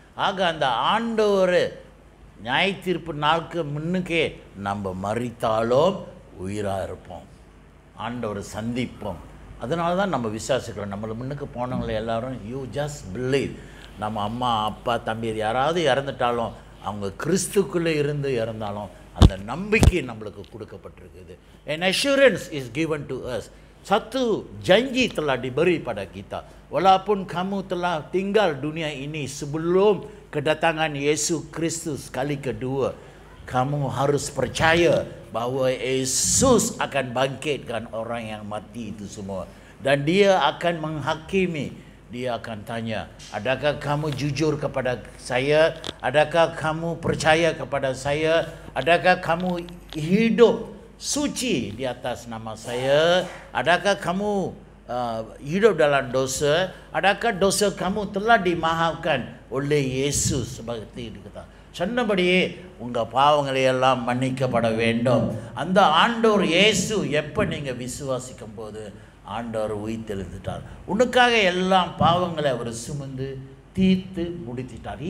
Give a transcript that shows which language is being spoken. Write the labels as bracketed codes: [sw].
[ta] ஆக அந்த ஆண்டவர் நியாயத்தீர்ப்பு நாளுக்கு முன்னுக்கே நம்ம மரித்தாலும் உயிராக இருப்போம், ஆண்டவரை சந்திப்போம். அதனால தான் நம்ம விசுவாசிக்கிறோம். நம்மளை முன்னுக்கு போனவங்களை எல்லாரும் [en] You just believe. [ta] நம்ம அம்மா அப்பா தம்பி யாராவது இறந்துட்டாலும் அவங்க கிறிஸ்துக்குள்ளே இருந்து இறந்தாலும் அந்த நம்பிக்கை நம்மளுக்கு கொடுக்கப்பட்டிருக்குது. [en] an assurance is given to us. [ms] Satu janji telah diberi pada kita. Walaupun kamu telah tinggal dunia ini sebelum kedatangan Yesus Kristus kali kedua, kamu harus percaya bahwa Yesus akan bangkitkan orang yang mati itu semua. Dan dia akan menghakimi. Dia akan tanya, adakah kamu jujur kepada saya? Adakah kamu percaya kepada saya? Adakah kamu hidup suci di atas nama saya? Adakah kamu hidup dalam dosa? Adakah dosa kamu telah dimaafkan oleh Yesus? Seperti dikata. [ta] சொன்னபடியே உங்கள் பாவங்களை எல்லாம் மன்னிக்கப்பட வேண்டும். அந்த ஆண்டவர் இயேசு எப்போ நீங்கள் விசுவாசிக்கும் போது ஆண்டவர் உயிர்த்தெழுந்துட்டார். உனக்காக எல்லாம் பாவங்களை அவர் சுமந்து தீர்த்து முடித்துட்டார்.